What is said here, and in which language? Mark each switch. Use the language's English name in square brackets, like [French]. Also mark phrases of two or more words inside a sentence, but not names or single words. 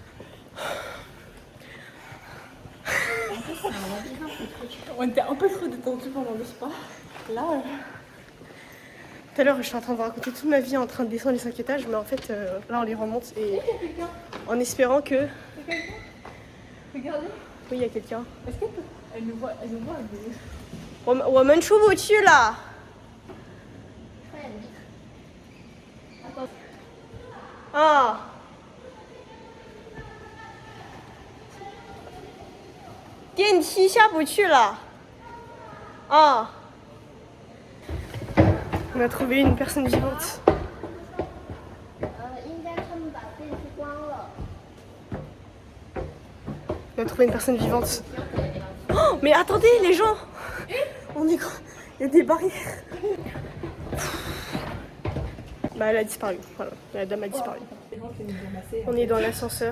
[French] On était un peu trop détendus pendant le spa. Là, Tout à l'heure, je suis en train de vous raconter toute ma vie en train de descendre les 5 étages, mais en fait, là, on les remonte et en espérant que... regardez. Oui, il y a quelqu'un. Est-ce qu'elle nous voit mais... [Chinese] 我们出不去了. Ah. 电梯下不去了. Ah. [French] On a trouvé une personne vivante. [Chinese] 应该他们把电梯关了。 [French] On a trouvé une personne vivante. Oh, mais attendez les gens. On est... Il y a des barrières. Bah elle a disparu. Voilà, la dame a disparu. On est dans l'ascenseur.